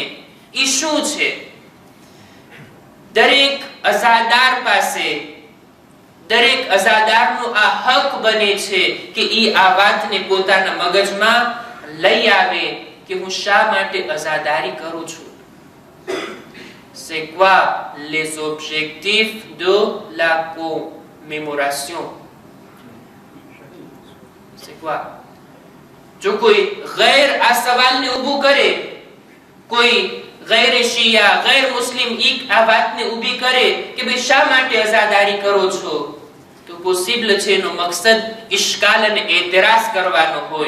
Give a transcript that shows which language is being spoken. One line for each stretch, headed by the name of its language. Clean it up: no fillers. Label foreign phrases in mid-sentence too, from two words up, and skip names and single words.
Gujarati: ઈ શું છે? દરેક અઝાદાર પાસે, દરેક અઝાદારનો આ હક બને છે કે ઈ આ વાતને પોતાના મગજમાં લઈ આવે કે હું શા માટે અઝાદારી કરું છું.
French: C'est quoi les objectifs de la commémoration? C'est quoi?
Gujarati: જો કોઈ ગેર આ સવાલને ઊભું કરે, કોઈ ગેર શિયા, ગેર મુસ્લિમ આ વાતને ઊભી કરે કે ભાઈ શા માટે અઝાદારી કરો છો, તો પોસિબલ છે એનો મકસદ ઇશ્કાલ અને એતરાઝ કરવાનો હોય.